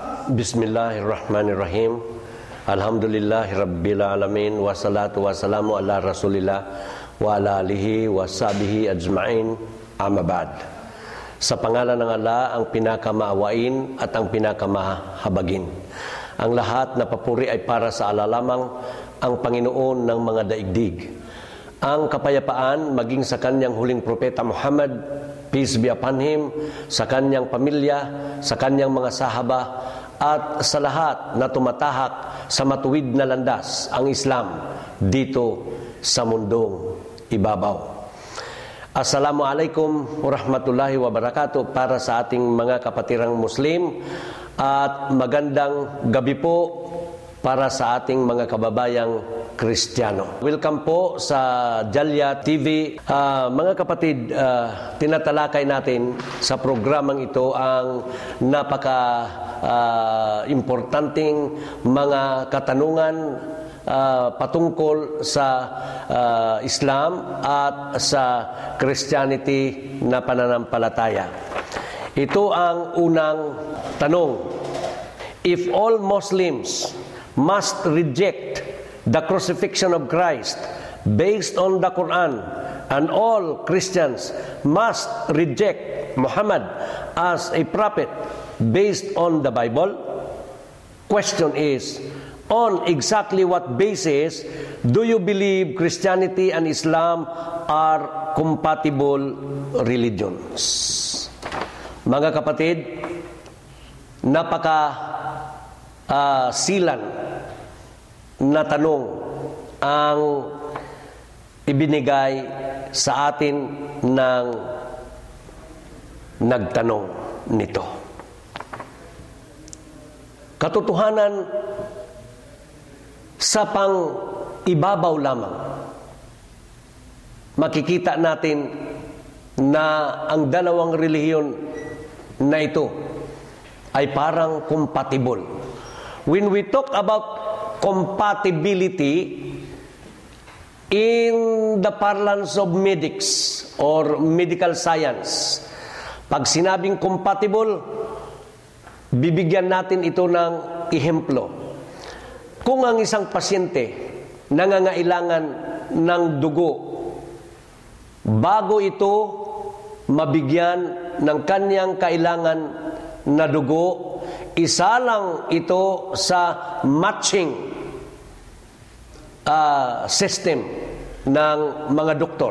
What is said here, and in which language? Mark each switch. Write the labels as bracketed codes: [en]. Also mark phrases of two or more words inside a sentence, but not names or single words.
[ar] بسم الله الرحمن الرحيم. الحمد لله رب العالمين. والصلاة والسلام على رسول الله و على آله و صحبه أجمعين. أما بعد. [tl] Sa pangalan ng Allah, ang pinakamaawain at ang pinakamahabagin. Ang lahat na papuri ay para sa Allah lamang, ang Panginoon ng mga daigdig. Ang kapayapaan maging sa kanyang huling propeta Muhammad, [en] peace be upon him, [tl] sa kanyang pamilya, sa kanyang mga sahaba, at sa lahat na tumatahak sa matuwid na landas, ang Islam, dito sa mundong ibabaw. [ar] السلام عليكم ورحمة الله وبركاته [tl] para sa ating mga kapatirang Muslim, at magandang gabi po para sa ating mga kababayang Kristiyano. Welcome po sa Jalya TV. Mga kapatid, tinatalakay natin sa programang ito ang importanteng mga katanungan patungkol sa Islam at sa Christianity na pananampalataya. Ito ang unang tanong. [en] If all Muslims must reject the crucifixion of Christ based on the Quran, and all Christians must reject Muhammad as a prophet based on the Bible, question is, on exactly what basis do you believe Christianity and Islam are compatible religions? [tl] Mga kapatid, silan na tanong ang ibinigay sa atin ng nagtanong nito. Katotohanan, sa pang-ibabaw lamang, makikita natin na ang dalawang relihiyon na ito ay parang compatible. [en] When we talk about compatibility in the parlance of medics or medical science, [tl] pag sinabing compatible, bibigyan natin ito ng ehemplo. Kung ang isang pasyente nangangailangan ng dugo, bago ito mabigyan ng kanyang kailangan na dugo, isa lang ito sa [en] matching system [tl] ng mga doktor.